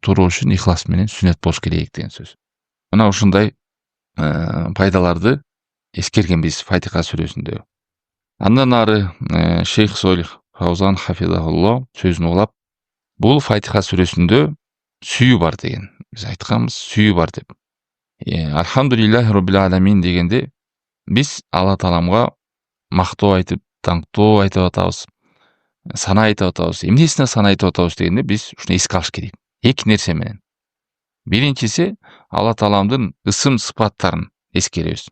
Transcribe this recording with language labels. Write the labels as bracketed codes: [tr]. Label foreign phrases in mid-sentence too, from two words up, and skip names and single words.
[ky] Туура үчүн ихлас менен сүннөт болуш керек деген сөз. Мына ушундай пайдаларды эскергенбиз Фатиха сүрөсүндө. Андан ары Шейх Солих Фаузан хафизахулло сөзүн улап, бул Фатиха сүрөсүндө сүйүү бар деген. Биз айтканбыз, сүйүү бар деп. [ar] الحمد لله رب العالمين [ky] дегенде биз Алла тааламга мактоо айтып, таңктоо айтып атабыз. Сана айтып атабыз. Эмнесине сана айтып атабыз дегенде биз ушуну эске алыш керек. Эки нерсе менен. Биринчиси Алла тааламдын ысым сыпаттарын эскеребиз.